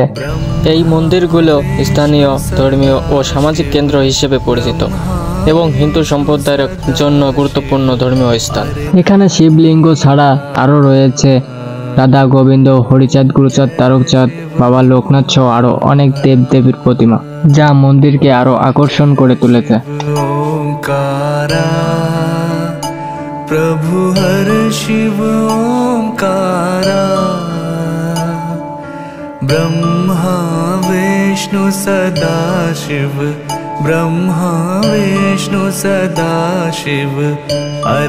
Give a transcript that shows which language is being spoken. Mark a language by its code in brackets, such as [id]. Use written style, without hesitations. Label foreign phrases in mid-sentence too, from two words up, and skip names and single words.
[bn] এই মন্দিরগুলো স্থানীয় ধর্মীয় ও সামাজিক কেন্দ্র হিসেবে পরিচিত এবং হিন্দু সম্প্রদায়ের জন্য গুরুত্বপূর্ণ ধর্মীয় স্থান। এখানে শিবলিঙ্গ ছাড়া আরও রয়েছে রাধা গোবিন্দ, হরিচাঁদ, গুরুচাঁদ, তারকচাঁদ, বাবা লোকনাথ সহ আরো অনেক দেবদেবীর প্রতিমা, যা মন্দিরকে আরো আকর্ষণ করে তুলেছে। [hi] प्रभु हर शिव ओंकारा, ब्रह्मा विष्णु सदा शिव, ब्रह्मा विष्णु सदा शिव।